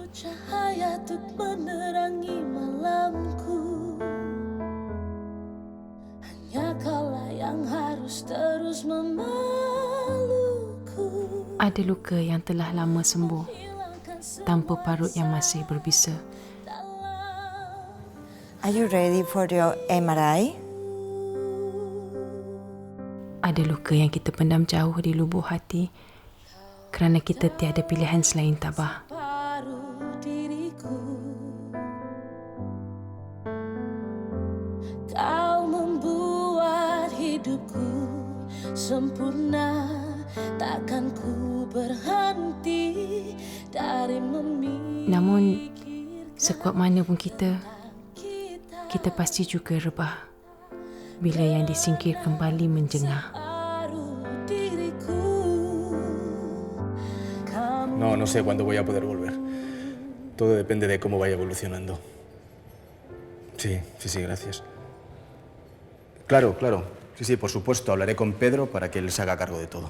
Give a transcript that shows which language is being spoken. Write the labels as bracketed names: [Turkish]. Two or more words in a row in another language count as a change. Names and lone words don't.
[Malay] Cahaya untuk menerangi malamku. Hanya kaulah yang harus terus memaluku. Ada luka yang telah lama sembuh tanpa parut yang masih berbisa. [English] Are you ready for your MRI? [Malay] Ada luka yang kita pendam jauh di lubuk hati kerana kita tiada pilihan selain tabah. Paruh diriku. Kau membuat hidupku sempurna. Takkan ku berhenti dari memikirkan. Namun, sekuat mana pun kita pasti juga rebah bila yang disingkir kembali menjengah. [Spanish] No sé cuándo voy a poder volver. Todo depende de cómo vaya evolucionando. Sí, gracias. Claro. Sí, por supuesto. Hablaré con Pedro para que él se haga cargo de todo.